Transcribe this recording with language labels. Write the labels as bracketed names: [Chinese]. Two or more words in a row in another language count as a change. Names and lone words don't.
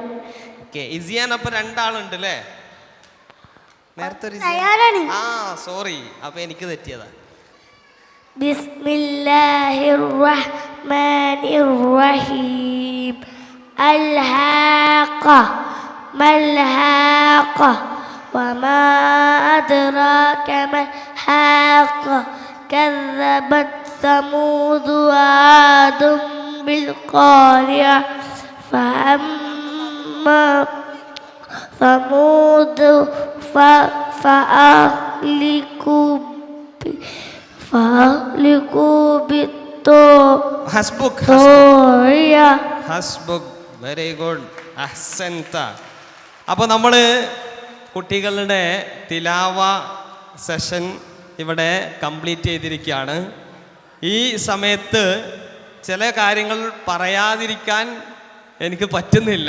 [Malayalam] ഓക്കെ. ഇസിയാൻ അപ്പൊ രണ്ടാളുണ്ട് അല്ലേ? നേരത്തെ സോറി, അപ്പൊ എനിക്ക് തെറ്റിയതാ. [Arabic] بسم الله الرحمن الرحيم. الحاقة ما الحاقة وما أدراك ما الحاقة كذبت ثمود وعاد بالقارعة فأما ثمود فأهلكوا بالطاغية. ഹസ്ബുക്. [English] very good. [Arabic] അഹ്സൻത. [Malayalam] അപ്പോൾ നമ്മൾ കുട്ടികളുടെ തിലാവ സെഷൻ ഇവിടെ കംപ്ലീറ്റ് ചെയ്തിരിക്കുകയാണ്. ഈ സമയത്ത് ചില കാര്യങ്ങൾ പറയാതിരിക്കാൻ എനിക്ക് പറ്റുന്നില്ല.